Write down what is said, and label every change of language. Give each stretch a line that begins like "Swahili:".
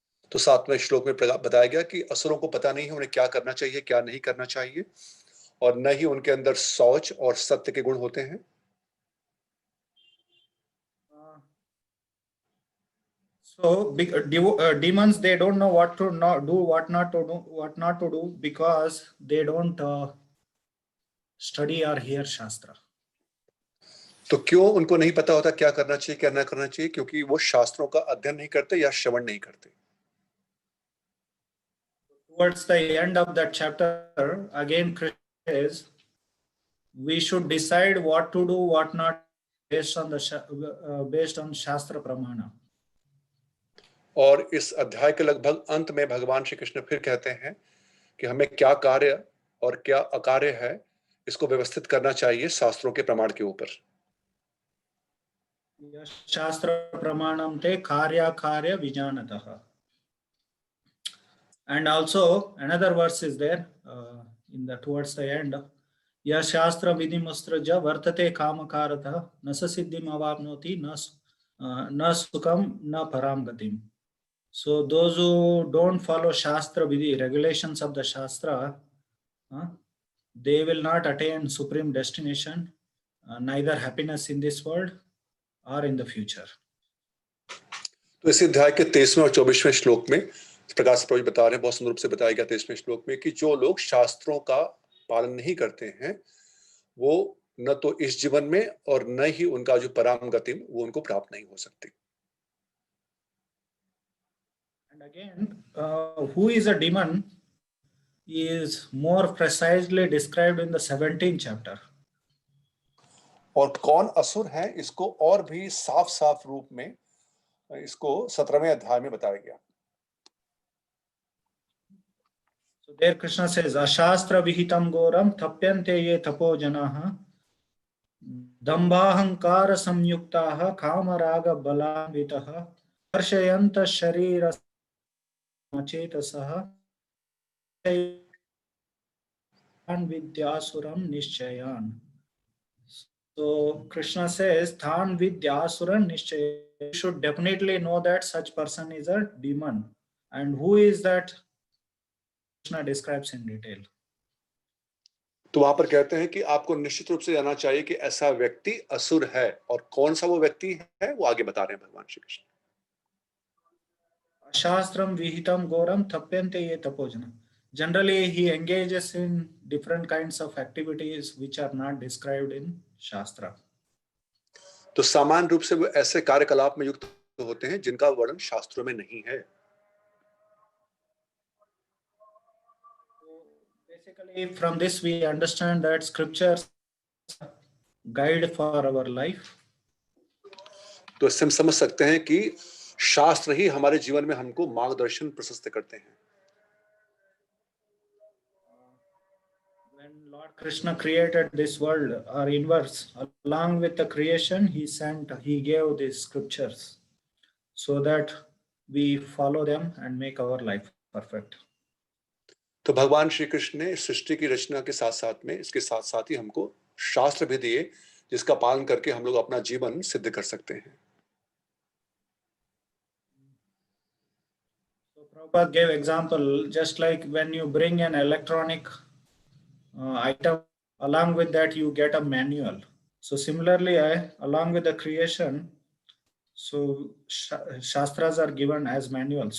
Hindi: तो 7वें श्लोक में बताया गया कि असुरों को पता नहीं है उन्हें क्या करना चाहिए क्या नहीं करना चाहिए और न ही उनके अंदर शौच और सत्य के गुण होते हैं.
English: So demons, they don't know what to not do, what not to do because they don't study or hear Shastra.
Hindi: तो क्यों उनको नहीं पता होता क्या करना चाहिए क्या ना करना चाहिए क्योंकि वो शास्त्रों का अध्ययन नहीं करते या श्रवण नहीं करते.
English: Towards the end of that chapter, again Krishna says, we should decide what to do, what not, based on Shastra Pramana.
Hindi: और इस अध्याय के लगभग अंत में भगवान श्री कृष्ण फिर कहते हैं कि हमें क्या कार्य और क्या अकार्य है इसको व्यवस्थित करना चाहिए शास्त्रों के प्रमाण के ऊपर.
Sanskrit: शास्त्र प्रमाणम ते कार्य कार्य विजानतः.
English: And also another verse is there towards the end.
Sanskrit: Ya shastra vidhimustraja vartate kamakaratah nasa siddhim avapnoti na sukam na param gatim.
English: So those who don't follow Shastra Vidhi, regulations of the Shastra, they will not attain supreme destination, neither happiness in this world or in the future.
Hindi: तो इसी अध्याय के 23वें और 24वें श्लोक में प्रकाश प्रभु जी बता रहे हैं, बहुत सुंदर रूप से बताया गया 23वें श्लोक में, कि जो लोग शास्त्रों का पालन नहीं करते हैं वो न तो इस जीवन में और न ही उनका जो परम गति वो उनको प्राप्त नहीं हो सकती.
English: And again, who is a demon is more precisely described in the 17th chapter.
Hindi: और कौन असुर है इसको और भी साफ साफ रूप में इसको 17वें अध्याय में बताया गया.
English: So there Krishna says,
Sanskrit: Ashastra vihitam goram tapyante ye tapo janaha dambhahankara samyuktaha kamaraga balanvitaha harshayanta sharira chetasaha vidyasuram nishchayan.
English: So Krishna says,
Sanskrit: Than vidyasuram nishchayan.
English: You should definitely know that such person is a demon. And who is that? Krishna describes in detail.
Hindi: तो वहां पर कहते हैं कि आपको निश्चित रूप से जानना चाहिए कि ऐसा व्यक्ति असुर है, और कौन सा वो व्यक्ति है वो आगे बता रहे हैं भगवान Shri Krishna.
Sanskrit: Shastram vihitam goram tapyante ye tapojana.
English: Generally, he engages in different kinds of activities which are not described in Shastra.
Hindi: तो सामान्य रूप से वो ऐसे कार्यकलाप में युक्त होते हैं जिनका वर्णन शास्त्रों में नहीं है.
English: Basically, from this we understand that scriptures guide for our life.
Hindi: तो इससे हम समझ सकते हैं कि शास्त्र ही हमारे जीवन में हमको मार्गदर्शन प्रशस्त करते हैं.
English: When Lord Krishna created this world, or inverse, along with the creation, he gave these scriptures so that we follow them and make our life perfect.
Hindi: तो भगवान श्री कृष्ण ने सृष्टि की रचना के साथ साथ में इसके साथ साथ ही हमको शास्त्र भी दिए जिसका पालन करके हम लोग अपना जीवन सिद्ध कर सकते हैं.
English: So Prabhupada gave example, just like when you bring an electronic item, along with that you get a manual. So similarly, along with the creation, so Shastras are given as manuals.